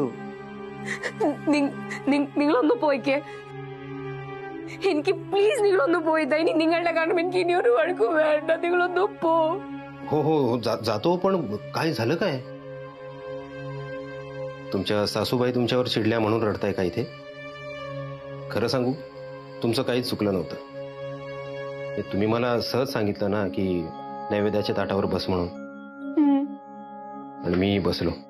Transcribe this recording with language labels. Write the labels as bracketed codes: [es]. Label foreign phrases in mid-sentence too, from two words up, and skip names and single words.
[ml] നിങ്ങളൊന്ന് പോയിക്കേ. എനിക്ക് പ്ലീസ് നിങ്ങളൊന്ന് പോയി. ഇനി നിങ്ങളുടെ കാരണം എനിക്ക് ഇനി ഒരു വഴക്കും വേണ്ട. നിങ്ങളൊന്ന് പോ. [mr] हो हो हो, जातो. पण काय झालं काय? तुमच्या सासूबाई तुमच्यावर चिडल्या म्हणून रडताय का इथे? खरं सांगू, तुमचं काहीच चुकलं नव्हतं. हे तुम्ही मला सहज सांगितलं ना की नैवेद्याच्या ताटावर बस म्हणून, आणि मी बसलो.